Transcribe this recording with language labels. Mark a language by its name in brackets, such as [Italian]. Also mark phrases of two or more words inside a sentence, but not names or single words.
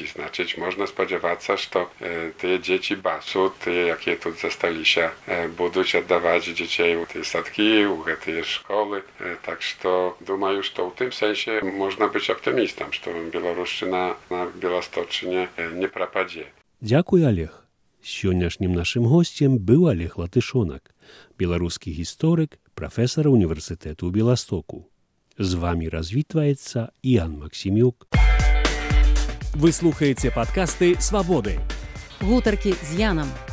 [Polish] Znaczy, można spodziewać się, że te dzieci BAS-u, te jakie tu zostali się, będą oddawać dzieci w te sadki, w te szkoły. Tak, że думаю, że w tym sensie można być optymistą, że Białoruszczyna na Białostoczynie nie propadzie. Dziękuję, Олег. [Belarusian] Сённяшнім нашым госцем быў Олег Латышонак, беларускі гісторык, прафесар універсітэту ў Беластоку. З вамі развітваецца Ян Максімюк. Вы слухаеце падкасты «Свабоды». Гутаркі з Янам.